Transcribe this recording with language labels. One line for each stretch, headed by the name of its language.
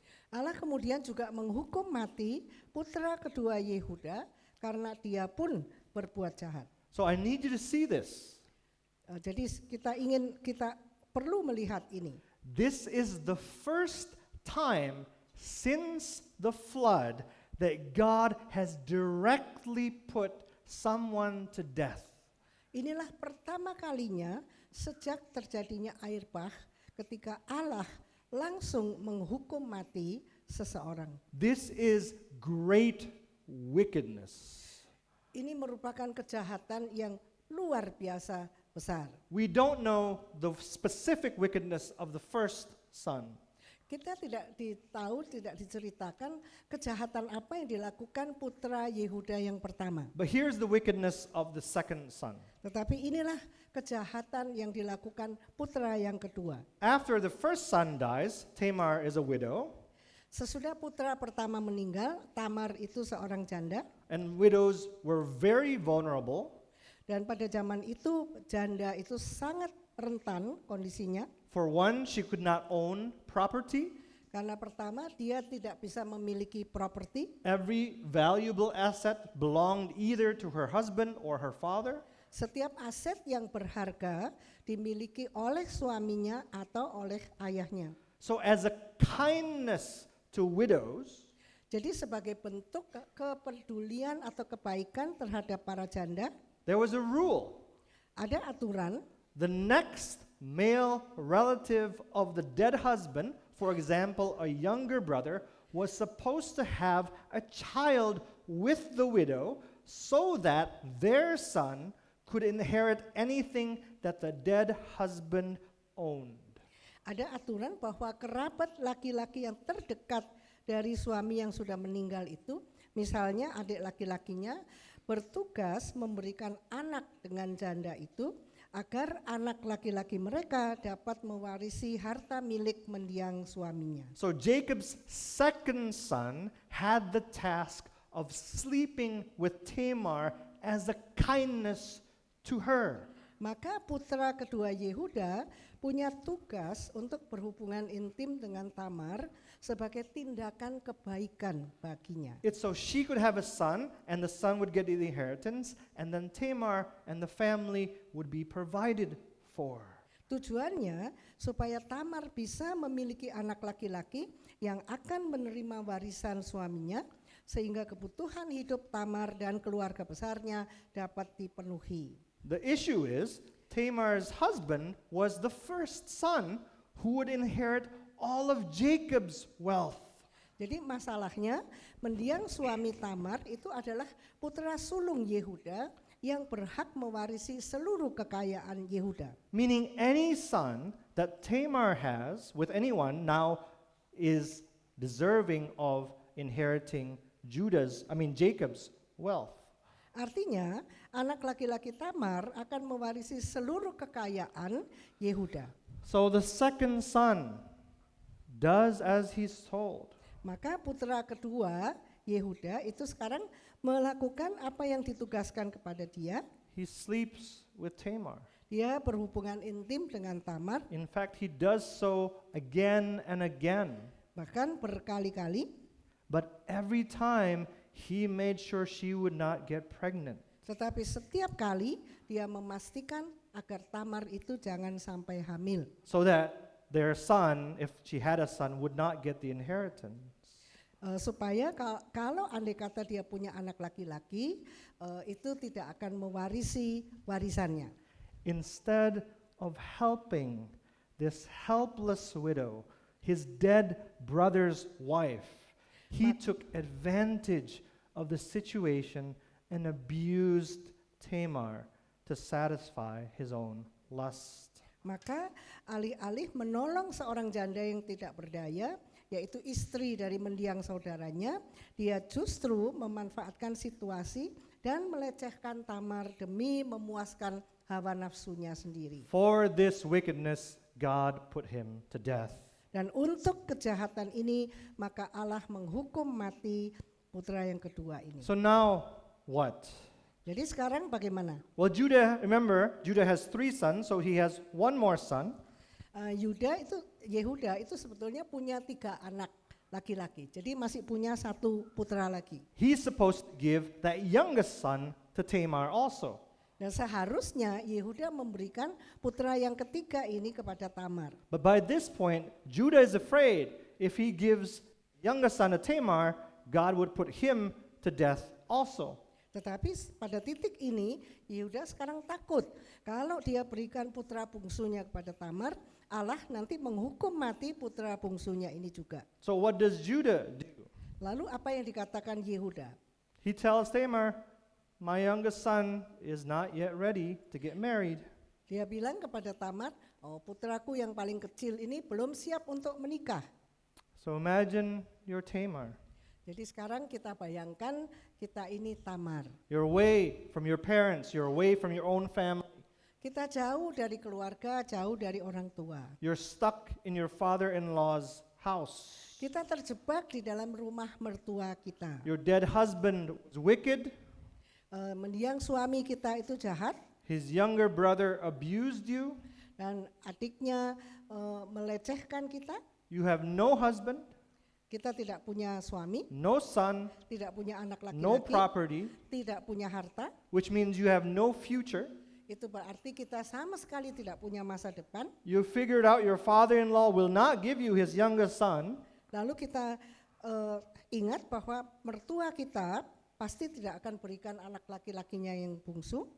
Indonesian: Allah kemudian juga menghukum mati putra kedua Yehuda karena dia pun berbuat jahat.
English: So I need you to see this.
Indonesian: Jadi kita perlu melihat ini.
English: This is the first time since the flood that God has directly put someone to death.
Indonesian: Inilah pertama kalinya sejak terjadinya air bah ketika Allah langsung menghukum mati seseorang.
English: This is great wickedness.
Indonesian: Ini merupakan kejahatan yang luar biasa besar.
English: We don't know the specific wickedness of the first son.
Indonesian: Kita tidak diceritakan kejahatan apa yang dilakukan putra Yehuda yang pertama.
English: But here's the wickedness of the second son.
Indonesian: Tetapi inilah kejahatan yang dilakukan putra yang kedua.
English: After the first son dies, Tamar is a widow,
Indonesian: Sesudah putra pertama meninggal, Tamar itu seorang janda,
English: and widows were very vulnerable.
Indonesian: dan pada zaman itu janda itu sangat rentan kondisinya.
English: For one, she could not own property.
Indonesian: Karena pertama dia tidak bisa memiliki properti.
English: Every valuable asset belonged either to her husband or her father.
Indonesian: Setiap aset yang berharga dimiliki oleh suaminya atau oleh ayahnya.
English: So as a kindness to widows,
Indonesian: Jadi sebagai bentuk kepedulian atau kebaikan terhadap para janda,
English: there was a rule.
Indonesian: ada aturan
English: The next male relative of the dead husband, for example, a younger brother, was supposed to have a child with the widow so that their son could inherit anything that the dead husband owned.
Indonesian: Ada aturan bahwa kerabat laki-laki yang terdekat dari suami yang sudah meninggal itu, misalnya adik laki-lakinya, bertugas memberikan anak dengan janda itu agar anak laki-laki mereka dapat mewarisi harta milik mendiang suaminya.
English: So Jacob's second son had the task of sleeping with Tamar as a kindness to her.
Indonesian: Maka putra kedua Yehuda punya tugas untuk berhubungan intim dengan Tamar sebagai tindakan kebaikan baginya.
English: It's so she could have a son, and the son would get the inheritance, and then Tamar and the family would be provided for.
Indonesian: Tujuannya supaya Tamar bisa memiliki anak laki-laki yang akan menerima warisan suaminya, sehingga kebutuhan hidup Tamar dan keluarga besarnya dapat dipenuhi.
English: The issue is Tamar's husband was the first son who would inherit all of Jacob's wealth.
Indonesian: Jadi masalahnya mendiang suami Tamar itu adalah putra sulung Yehuda yang berhak mewarisi seluruh kekayaan Yehuda.
English: Meaning any son that Tamar has with anyone now is deserving of inheriting Jacob's wealth.
Indonesian: Artinya anak laki-laki Tamar akan mewarisi seluruh kekayaan Yehuda.
English: So the second son does as he's told.
Indonesian: Maka putra kedua Yehuda itu sekarang melakukan apa yang ditugaskan kepada dia.
English: He sleeps with Tamar.
Indonesian: Dia berhubungan intim dengan Tamar,
English: In fact, he does so again and again.
Indonesian: bahkan berkali-kali.
English: But every time he made sure she would not get pregnant.
Indonesian: Tetapi setiap kali dia memastikan agar Tamar itu jangan sampai hamil.
English: So that their son, if she had a son, would not get the inheritance.
Indonesian: Supaya kalau andai kata dia punya anak laki-laki, itu tidak akan mewarisi warisannya.
English: Instead of helping this helpless widow, his dead brother's wife, he took advantage of the situation and abused Tamar to satisfy his own lust.
Indonesian: Maka alih-alih menolong seorang janda yang tidak berdaya, yaitu istri dari mendiang saudaranya, dia justru memanfaatkan situasi dan melecehkan Tamar demi memuaskan hawa nafsunya sendiri.
English: For this wickedness, God put him to death.
Indonesian: Dan untuk kejahatan ini, maka Allah menghukum mati putra yang kedua ini.
English: So now what?
Indonesian: Jadi sekarang bagaimana?
English: Well, Judah has 3 sons, so he has one more son.
Indonesian: Yehuda itu sebetulnya punya 3 anak laki-laki. Jadi masih punya 1 putra lagi.
English: He's supposed to give that youngest son to Tamar also.
Indonesian: Dan seharusnya Yehuda memberikan putra yang ketiga ini kepada Tamar.
English: But by this point, Judah is afraid if he gives youngest son to Tamar, God would put him to death also.
Indonesian: Tetapi pada titik ini Yehuda sekarang takut kalau dia berikan putra bungsunya kepada Tamar, Allah nanti menghukum mati putra bungsunya ini juga.
English: So what does Judah do?
Indonesian: Lalu apa yang dikatakan Yehuda?
English: He tells Tamar, my youngest son is not yet ready to get married.
Indonesian: Dia bilang kepada Tamar, putraku yang paling kecil ini belum siap untuk menikah.
English: So imagine you're Tamar.
Indonesian: Jadi sekarang kita bayangkan kita ini Tamar.
English: You're away from your parents, you're away from your own family.
Indonesian: Kita jauh dari keluarga, jauh dari orang tua.
English: You're stuck in your father-in-law's house.
Indonesian: Kita terjebak di dalam rumah mertua kita.
English: Your dead husband was wicked.
Indonesian: Mendiang suami kita itu jahat.
English: His younger brother abused you.
Indonesian: Dan adiknya melecehkan kita.
English: You have no husband,
Indonesian: Kita tidak punya suami,
English: no son,
Indonesian: tidak punya anak
English: no
Indonesian: laki-laki,
English: property,
Indonesian: tidak punya harta.
English: which means you have no future.
Indonesian: Itu berarti kita sama sekali tidak punya masa depan.
English: You figured out your father-in-law will not give you his youngest son.
Indonesian: Lalu kita ingat bahwa mertua kita pasti tidak akan berikan anak laki-lakinya yang bungsu.